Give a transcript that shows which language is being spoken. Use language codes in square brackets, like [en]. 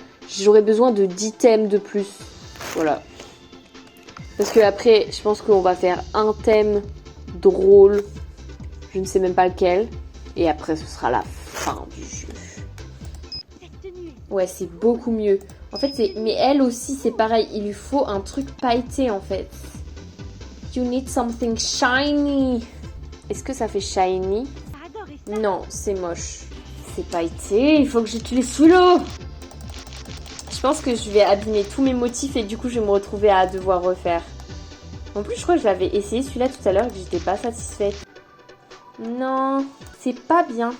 [fr] J'aurais besoin de 10 thèmes de plus. Voilà. Parce que après, je pense qu'on va faire un thème drôle. Je ne sais même pas lequel. Et après, ce sera la fin du jeu. Cette tenue est Ouais, c'est beaucoup mieux. En fait, mais elle aussi, c'est pareil. Il lui faut un truc pailleté, en fait. [en] You need something shiny. [fr] Est-ce que ça fait shiny? adoré ça. Non, c'est moche. C'est pailleté. Il faut que j'utilise celui-là. Je pense que je vais abîmer tous mes motifs et du coup, je vais me retrouver à devoir refaire. En plus, je crois que j'avais essayé celui-là tout à l'heure et que j'étais pas satisfaite. Non, c'est pas bien.